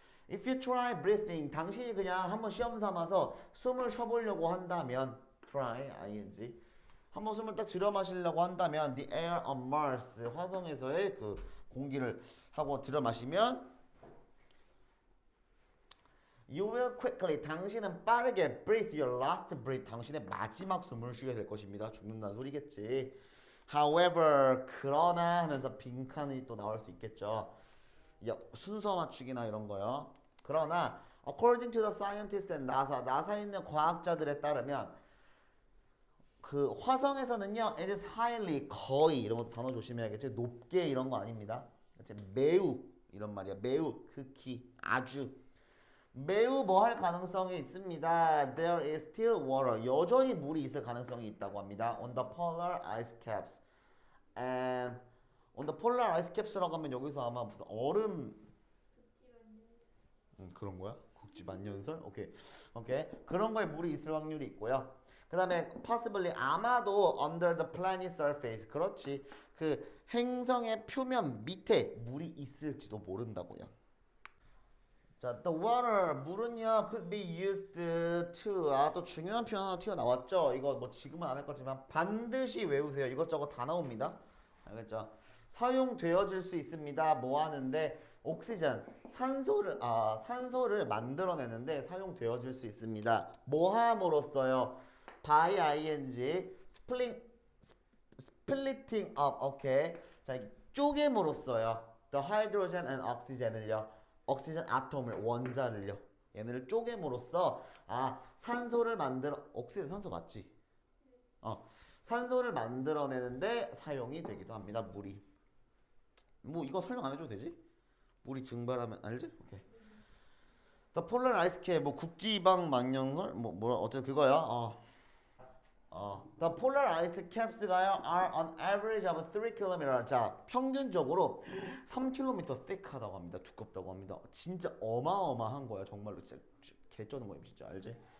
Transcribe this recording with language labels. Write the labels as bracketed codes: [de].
[en] If you try breathing, [ko] 당신이 그냥 한번 시험 삼아서 숨을 쉬어보려고 한다면 [en] try, ing [ko] 한번 숨을 딱 들여 마시려고 한다면 [en] the air on Mars, [ko] 화성에서의 그 공기를 하고 들여 마시면 [en] You will quickly. [ko] 당신은 빠르게 [en] breathe your last breath. [ko] 당신의 마지막 숨을 쉬게 될 것입니다. 죽는다는 소리겠지. [en] However, [ko] 그러나 하면서 빈칸이 또 나올 수 있겠죠. 순서 맞추기나 이런 거요. 그러나 [en] according to the scientists and NASA, [ko] 나사에 있는 과학자들에 따르면 그 화성에서는요, [en] it is highly [ko] 거의 이런 것도 단어 조심해야겠죠. 높게 이런 거 아닙니다. 매우 이런 말이야. 매우 극히 아주 매우 뭐 할 가능성이 있습니다. [en] There is still water. [ko] 여전히 물이 있을 가능성이 있다고 합니다. [en] On the polar ice caps. And on the polar ice caps [ko] 라고 하면 여기서 아마 무슨 얼음 그런 거야? 국지 만년설? 오케이. 오케이. 그런 거에 물이 있을 확률이 있고요. 그 다음에 [en] possibly [ko] 아마도 [en] under the planet surface. [ko] 그렇지. 그 행성의 표면 밑에 물이 있을지도 모른다고요. 자, [en] the water [ko] 물은요 [en] could be used to [ko] 또 중요한 표현 하나 튀어나왔죠. 이거 뭐 지금은 안 할 거지만 반드시 외우세요. 이것저것 다 나옵니다. 알겠죠? 사용되어질 수 있습니다. 뭐 하는데 옥시전 산소를 만들어내는데 사용되어질 수 있습니다. 뭐 함으로써요? [en] by ing splitting up. 오케이. [ko] 자, 쪼개므로써요. [en] the hydrogen and oxygen을요. [ko] 옥시전 아톰을 원자를요. 얘네를 쪼개므로써 산소를 만들어 옥시전 산소 맞지? 산소를 만들어내는데 사용이 되기도 합니다. 물이. 뭐 이거 설명 안 해줘도 되지? 물이 증발하면 알지? 오케이. [en] The polar ice cap [ko] 뭐 국지방 만년설 뭐라 어쨌든 그거야. [en] The polar ice caps가요 are on average of 3km. [ko] 자, 평균적으로 3km thick하다고 합니다. 두껍다고 합니다. 진짜 어마어마한 거야. 정말로 진짜 개쩌는 거야, 진짜 알지?